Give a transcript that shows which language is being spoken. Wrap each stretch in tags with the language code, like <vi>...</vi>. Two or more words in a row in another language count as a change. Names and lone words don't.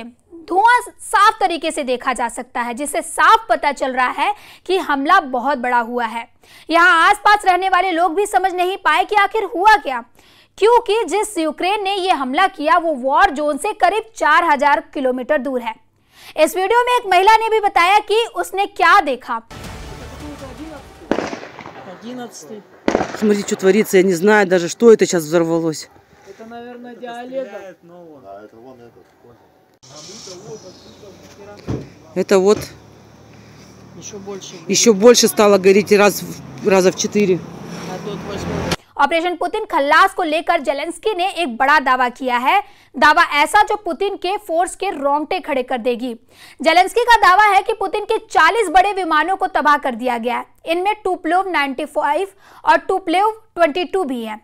<hi>धुआं साफ तरीके से देखा जा सकता है, जिससे साफ पता चल रहा है कि हमला बहुत बड़ा हुआ है। यहाँ आसपास रहने वाले लोग भी समझ नहीं पाए कि आखिर हुआ क्या, क्योंकि जिस यूक्रेन ने यह हमला किया वो</hi> <en>war zone</en> <hi>से करीब 4000 किलोमीटर दूर है। इस वीडियो में एक महिला ने भी बताया कि उसने क्या देखा।</hi> <ru>Смотри, что творится, я не знаю даже, что это сейчас взорвалось. Это, наверное, диалет. Это вот еще больше стало гореть раза в 4.</ru> <hi>ऑपरेशन पुतिन खल्लास को लेकर जेलेंस्की ने एक बड़ा दावा किया है। दावा ऐसा जो पुतिन के फोर्स के रोंगटे खड़े कर देगी। जेलेंस्की का दावा है कि पुतिन के 40 बड़े विमानों को तबाह कर दिया गया है। इनमें टुपोलेव 95 और टुपोलेव 22 भी हैं।</hi>